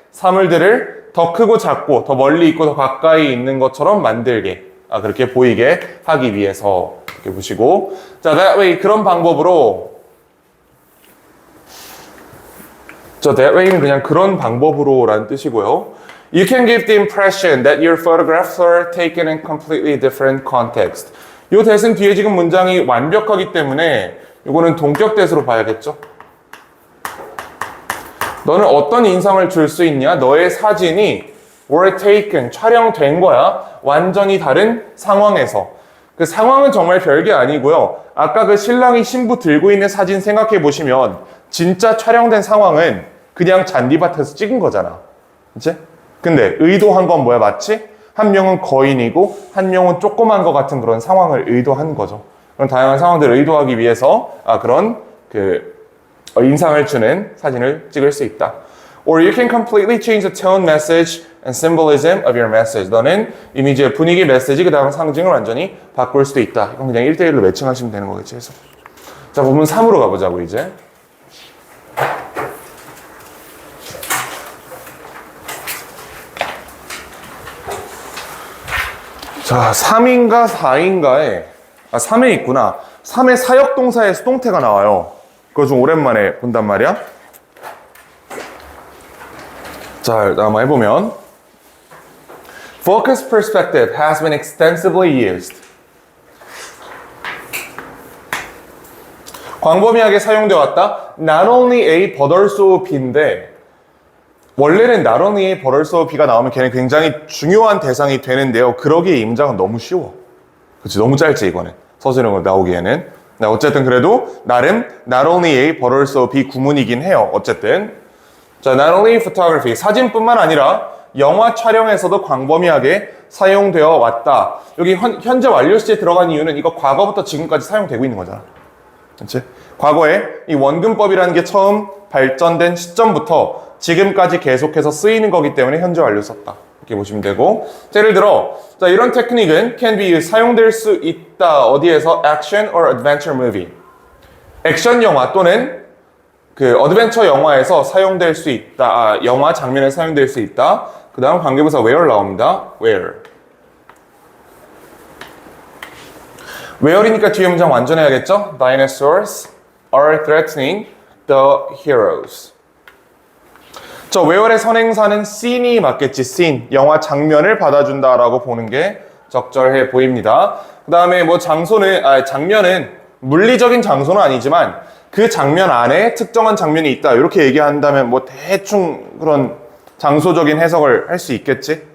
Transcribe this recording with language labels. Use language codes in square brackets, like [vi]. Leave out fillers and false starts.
[ko] 사물들을 더 크고 작고 더 멀리 있고 더 가까이 있는 것처럼 만들게, 그렇게 보이게 하기 위해서 이렇게 보시고, 자, [en] that way [ko] 그런 방법으로, that way는 그냥 그런 방법으로 라는 뜻이고요. [en] You can give the impression that your photographs are taken in completely different context. [ko] 이 대신 뒤에 지금 문장이 완벽하기 때문에 이거는 동격대수로 봐야겠죠. 너는 어떤 인상을 줄 수 있냐? 너의 사진이 [en] were taken, [ko] 촬영된 거야. 완전히 다른 상황에서. 그 상황은 정말 별게 아니고요. 아까 그 신랑이 신부 들고 있는 사진 생각해 보시면 진짜 촬영된 상황은 그냥 잔디밭에서 찍은 거잖아. 그치? 근데 의도한 건 뭐야? 마치 한 명은 거인이고 한 명은 조그만 것 같은 그런 상황을 의도한 거죠. 그런 다양한 상황들을 의도하기 위해서 그런 인상을 주는 사진을 찍을 수 있다. [en] Or you can completely change the tone, message, and symbolism of your message. [ko] 너는 이미지의 분위기, 메시지, 그 다음 상징을 완전히 바꿀 수도 있다. 이건 그냥 1대1로 매칭하시면 되는 거겠지. 해서. 자, 부분 3으로 가보자고, 이제. 자, 3인가 4인가에 3에 있구나. 3의 사역동사의 수동태가 나와요. 그거 좀 오랜만에 본단 말이야. 자, 일단 한번 해보면 [en] Focus perspective has been extensively used. [ko] 광범위하게 사용되어 왔다. [en] Not only A but also B [ko] 인데 원래는 [en] not only A but also B [ko] 가 나오면 걔는 굉장히 중요한 대상이 되는데요. 그러기에 이 문장은 너무 쉬워. 그렇지, 너무 짧지 이거는. 서술형으로 나오기에는. 네, 어쨌든 그래도 나름 [en] not only A but also B [ko] 구문이긴 해요. 어쨌든 자, [en] not only photography, [ko] 사진뿐만 아니라 영화 촬영에서도 광범위하게 사용되어 왔다. 여기 현재 완료 시제에 들어간 이유는 이거 과거부터 지금까지 사용되고 있는 거잖아. 그렇지? 과거에 이 원근법이라는 게 처음 발전된 시점부터 지금까지 계속해서 쓰이는 거기 때문에 현재 완료 썼다. 이렇게 보시면 되고. 자, 예를 들어, 자, 이런 테크닉은 [en] can be used, [ko] 사용될 수 있다. 어디에서? [en] Action or adventure movie. [ko] 액션 영화 또는 그 어드벤처 영화에서 사용될 수 있다. 영화 장면에 사용될 수 있다. 그 다음 관계부사 where 나옵니다. [en] where. [ko] where이니까 뒤에 문장 완전해야겠죠? [en] Dinosaurs are threatening the heroes. [ko] 저 where의 선행사는 scene이 맞겠지. [en] scene. [ko] 영화 장면을 받아준다라고 보는 게 적절해 보입니다. 그 다음에 뭐 장면은 물리적인 장소는 아니지만 그 장면 안에 특정한 장면이 있다. 이렇게 얘기한다면 뭐 대충 그런 장소적인 해석을 할 수 있겠지.